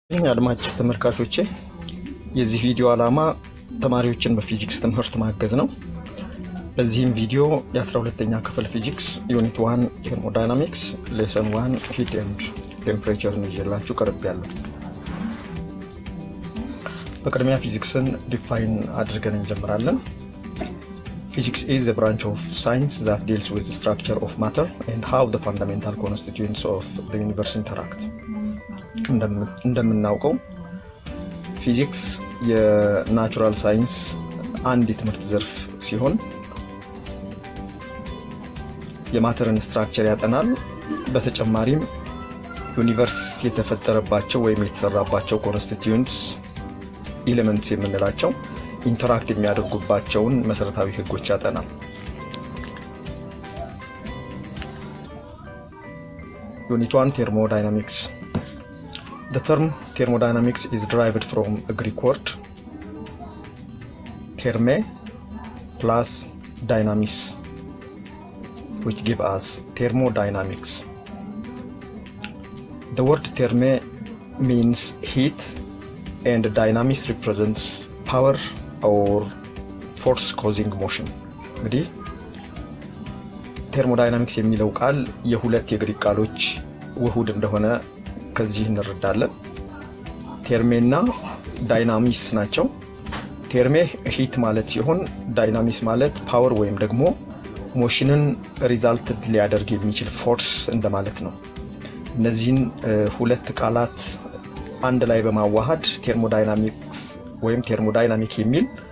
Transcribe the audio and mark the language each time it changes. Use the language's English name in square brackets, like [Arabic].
[Amharic] አድማጭ ተመልካቾቼ የዚህ ቪዲዮ ዓላማ ተማሪዎችን በፊዚክስ ትምህርት ማገዝ ነው። በዚህም ቪዲዮ የ12ኛ ክፍል ፊዚክስ ዩኒት 1 Thermodynamics Lesson 1 Heat and Temperature ነው ይዤላችሁ ቀርቤያለሁ። በቅድሚያ ፊዚክስን ዲፋይን አድርገን እንጀምራለን። [English] Physics is a branch of science that deals with the structure of matter and how the fundamental constituents of the universe interact. [Amharic] እንደምናውቀው ፊዚክስ የናቹራል ሳይንስ አንድ የትምህርት ዘርፍ ሲሆን የማተርን ስትራክቸር ያጠናል። በተጨማሪም ዩኒቨርስ የተፈጠረባቸው ወይም የተሰራባቸው ኮንስቲትዩንትስ ኤሌመንትስ የምንላቸው ኢንተራክት የሚያደርጉባቸውን መሰረታዊ ህጎች ያጠናል። ዩኒት 1 Thermodynamics. [English] The term thermodynamics is derived from a Greek word therme plus dynamis, which give us thermodynamics. The word therme means heat and dynamis represents power or force causing motion. [Amharic] እንግዲህ thermodynamics የሚለው ቃል የሁለት የግሪክ ቃሎች ውህድ እንደሆነ ከዚህ እንረዳለን። ቴርሜና ዳይናሚስ ናቸው። ቴርሜ ሂት ማለት ሲሆን ዳይናሚስ ማለት ፓወር ወይም ደግሞ ሞሽንን ሪዛልት ሊያደርግ የሚችል ፎርስ እንደማለት ነው። እነዚህን ሁለት ቃላት አንድ ላይ በማዋሃድ ቴርሞዳይናሚክስ ወይም ቴርሞዳይናሚክ የሚል